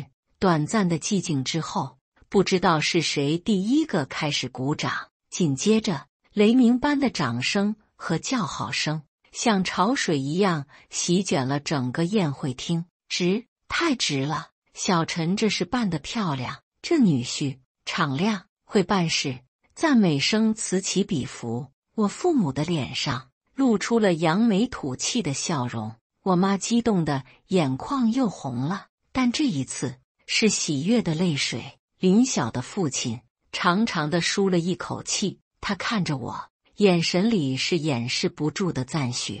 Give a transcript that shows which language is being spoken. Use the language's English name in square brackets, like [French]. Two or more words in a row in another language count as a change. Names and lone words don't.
[Chinese] 短暫的寂靜之後，不知道是誰第一個開始鼓掌，緊接着雷鳴般的掌聲和叫好聲像潮水一樣席捲了整個宴會廳。值，太值了！小陳這是辦得漂亮，這女婿敞亮，會辦事，讚美聲此起彼伏。我父母的臉上露出了揚眉吐氣的笑容，我媽激動的眼眶又紅了，但這一次是喜悅的淚水。林曉的父親長長的舒了一口氣，他看着我，眼神裡是掩飾不住的讚許。